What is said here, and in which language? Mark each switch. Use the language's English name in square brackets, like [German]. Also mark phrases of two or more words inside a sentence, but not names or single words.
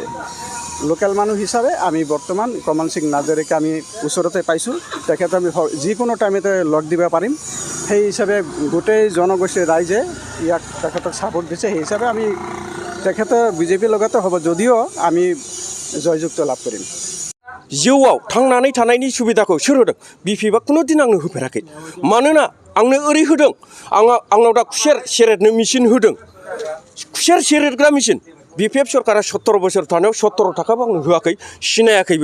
[Assamese] লোকেল মানুহ হিচাপে আমি বৰ্তমান কমল সিং নাৰ্জাৰীক আমি ওচৰতে পাইছোঁ। তেখেতক আমি যিকোনো টাইমতে লগ দিব পাৰিম। সেই হিচাপে গোটেই জনগোষ্ঠীৰ রাইজে ইয়াক তেখেতক সাপোর্ট দিছে। সেই হিসাবে আমি তেখেতৰ বিজেপিৰ লগতে হ'ব, যদিও আমি জয়যুক্ত লাভ কৰিম। [Bodo] जिउआव थांनानै थानायनि सुबिदाखौ सोर होदों? बिपिएफआ कुनु दिन आंनो होफेराखै। मानोना आंनो ओरै होदों, आंनाव दा खुसेर सेरेटनो मेचिन होदों। खुसेर सेरेटग्रा मेचिन बिपिएफ सरकारा 17 बोसोर थानायाव 17 थाखाबो आंनो होआखै, सिनायाखैबो।